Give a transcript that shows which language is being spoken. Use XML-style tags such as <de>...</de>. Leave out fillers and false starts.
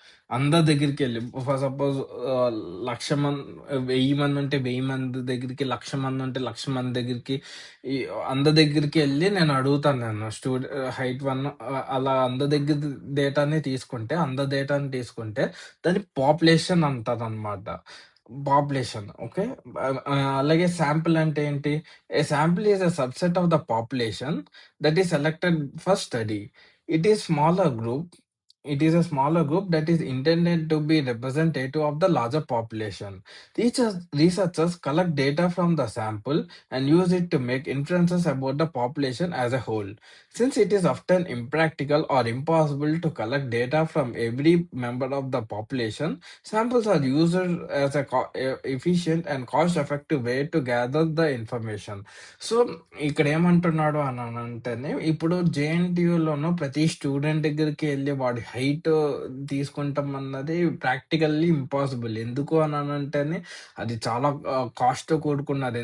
<te>అందరి దగ్గరికెళ్ళి for suppose ఆహ్, 1,00,000 1000 మందుంటే 1000 మంది దగ్గరికి, 1,00,000 మందుంటే 1,00,000 మంది దగ్గరికి, ఈ అందరి దగ్గరికెళ్ళి నేను అడుగుతాను నేను. హైట్ 1 అలా అందరి దగ్గర డేటాని తీసుకుంటే, అందరి డేటాని తీసుకుంటే దాన్ని పాపులేషన్ అంటారనమాట. Population okay. అలాగే శాంపుల్ అంటే ఏంటి?</te> <en>A sample is a subset of the population that is selected for study. It is smaller group. It is a smaller group that is intended to be representative of the larger population. Researchers collect data from the sample and use it to make inferences about the population as a whole. Since it is often impractical or impossible to collect data from every member of the population, samples are used as efficient and cost-effective way to gather the information.</en> <te>So, ఇక్కడేమంటున్నాడు అననంటేనే, ఇప్పుడు జేఎన్‌టీయూలోనూ ప్రతి student దగ్గరికి ఎళ్లి వాడి height తీసుకుంటాం అన్నది practically impossible. ఎందుకు అననంటేనే, అది చాలా కాస్ట్‌తో కూడుకున్నది.</te>